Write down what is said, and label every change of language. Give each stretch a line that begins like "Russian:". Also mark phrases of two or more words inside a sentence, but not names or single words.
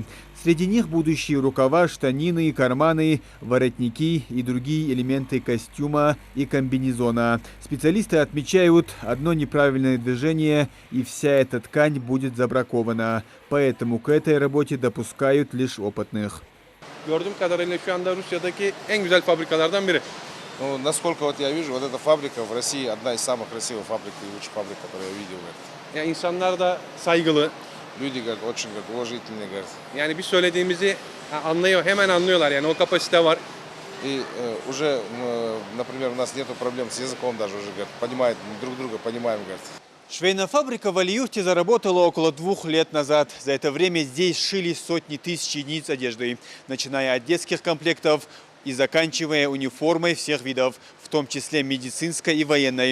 Russian: Среди них будущие рукава, штанины, карманы, воротники и другие элементы костюма и комбинезона. Специалисты отмечают, одно неправильное движение и вся эта ткань будет забракована. Поэтому к этой работе допускают лишь опытных.
Turkish: Gördüğüm kadarıyla şu anda Rusya'daki en güzel fabrikalardan biri.
Russian: Ну, насколько вот я вижу, вот эта фабрика в России одна из самых красивых фабрик и лучших фабрик, которые я видел.
Turkish: Yani insanlar da saygılı.
Russian: Люди, говорят, очень уважительные, говорят.
Turkish: Yani bir söylediğimizi anlıyor, hemen anlıyorlar. Yani o kapasite var.
Russian: И уже, например, у нас нету проблем с языком даже уже, говорят, понимают, друг друга понимаем, говорят. Швейная фабрика в Алиюхте заработала около 2 лет назад. За это время здесь шили сотни тысяч единиц одежды, начиная от детских комплектов и заканчивая униформой всех видов, в том числе медицинской и военной.